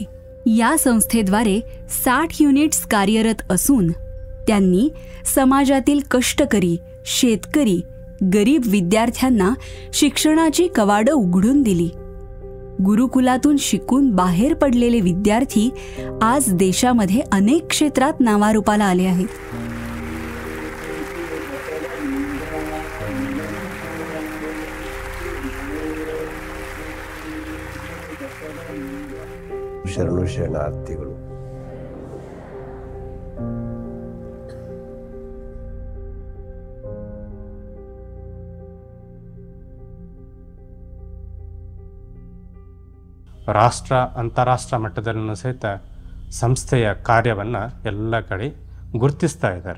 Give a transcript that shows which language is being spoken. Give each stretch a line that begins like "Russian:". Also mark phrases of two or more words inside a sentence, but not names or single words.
Marathi: या संस्थेद्वारे 60 युनिट्स कार्यरत असून त्यांनी समाजातील कष्टकरी, शेतकरी, गरीब विद्यार्थ्यांना शिक्षणाची कवाडं उघडून दिली. गुरुकुलातून शिकून बाहेर पडलेले विद्यार्थी आज देशामध्ये अनेक क्षेत्रात नावारूपाला आले आहेत.
Kannada: ಶರಣು ಶರಣಾರ್ಥಿಗಳು. ರಾಷ್ಟ್ರ ಅಂತಾರಾಷ್ಟ್ರ ಮಟ್ಟದಲ್ಲೂ ಸಹಿತ ಸಂಸ್ಥೆಯ ಕಾರ್ಯವನ್ನು ಎಲ್ಲ ಕಡೆ ಗುರುತಿಸ್ತಾ ಇದ್ದಾರೆ.